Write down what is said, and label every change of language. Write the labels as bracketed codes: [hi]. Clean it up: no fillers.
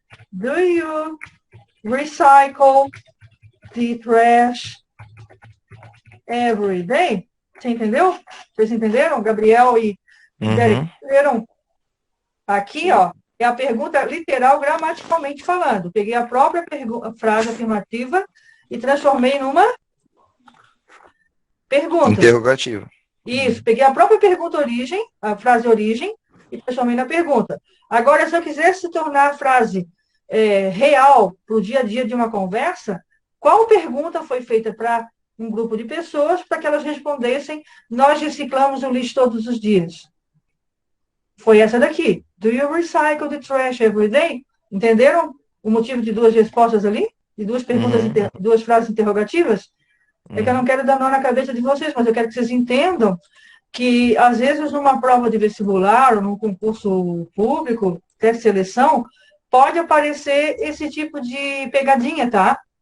[en] Do you recycle the trash every day? [pt] Você entendeu? Vocês entenderam? Gabriel e Derek Uhum. entenderam? Aqui, ó, é a pergunta literal, gramaticalmente falando. Peguei a própria frase afirmativa e transformei numa pergunta. Interrogativo. Isso, peguei a própria pergunta origem, a frase origem, e transformei na pergunta. Agora, se eu quisesse tornar a frase real para o dia a dia de uma conversa, qual pergunta foi feita para um grupo de pessoas para que elas respondessem: nós reciclamos o lixo todos os dias? Foi essa daqui. [en] Do you recycle the trash every day? [pt] Entenderam o motivo de duas respostas ali? De duas perguntas, duas frases interrogativas? É que eu não quero dar nó na cabeça de vocês, mas eu quero que vocês entendam que, às vezes, numa prova de vestibular ou num concurso público, teste de seleção, pode aparecer esse tipo de pegadinha, tá?